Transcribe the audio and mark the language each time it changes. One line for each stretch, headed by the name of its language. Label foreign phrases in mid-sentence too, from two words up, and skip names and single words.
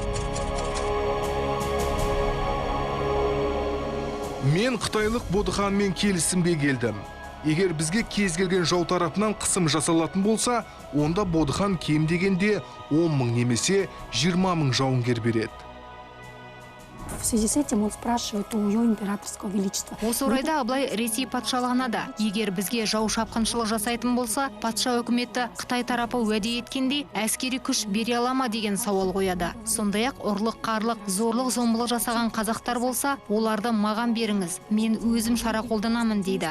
Kazakh: Мен қытайлық Бодыханмен келісімге келдім. Егер бізге кез келген жау тарапынан қысым жасалатын болса, онда Бодыхан кем дегенде 10 мың немесе 20 мың жауынгер береді.
Russian: В связи с этим он спрашивает у ее императорского величества.
Kazakh: Осы орайда Абылай Ресей патшалығына да, егер бізге жау шапқыншылық жасайтын болса, патша үкіметі Қытай тарапы уәде еткендей әскери күш бере ала ма деген сауал қояды. Сондай-ақ ұрлық, қарлық, зорлық, зомбылық жасаған қазақтар болса, оларды маған беріңіз, мен өзім шара қолданамын дейді.